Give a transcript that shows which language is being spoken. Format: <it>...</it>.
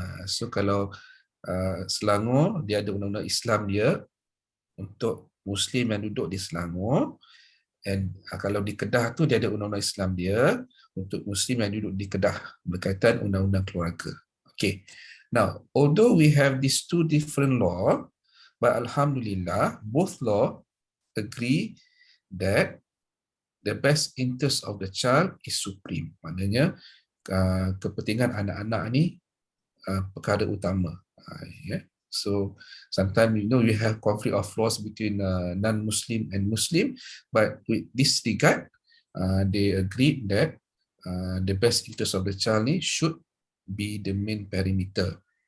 <ms>So kalau Selangor, dia ada undang-undang Islam dia untuk Muslim yang duduk di Selangor, and kalau di Kedah tu dia ada undang-undang Islam dia untuk Muslim yang duduk di Kedah berkaitan undang-undang keluarga.</ms> <en>Okay, now although we have these two different law, but Alhamdulillah both law agree that the best interest of the child is supreme.</en> <ms>Maknanya kepentingan anak-anak ni perkara utama.</ms> <en>So sometimes we have conflict of laws between non-Muslim and Muslim, but with this regard, they agreed that the best interest of the child ni should be the main perimeter.</en>